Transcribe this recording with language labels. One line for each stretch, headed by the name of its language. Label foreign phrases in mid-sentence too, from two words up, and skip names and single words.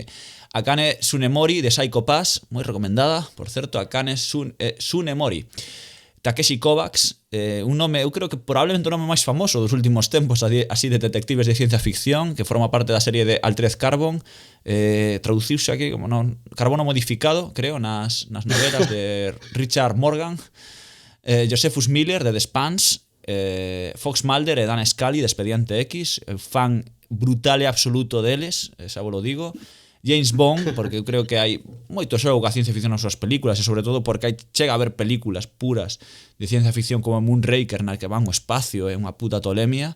Galician: Akane Tsunemori, de Psycho Pass, moi recomendada, por certo, Akane Tsunemori. Takeshi Kovacs, un nome, eu creo que probablemente o nome máis famoso dos últimos tempos así de detectives de ciencia ficción, que forma parte da serie de Altered Carbon, traduciuse aquí como Carbono modificado, creo, nas novelas de Richard Morgan, Josephus Miller, de The Spans, Fox Mulder e Dan Scully, de Expediente X, fan brutal e absoluto deles, xa vos lo digo. James Bond, porque eu creo que hai moito xogo a ciencia ficción nas súas películas e sobre todo porque chega a haber películas puras de ciencia ficción como Moonraker na que van ao espacio, é unha puta tolemia.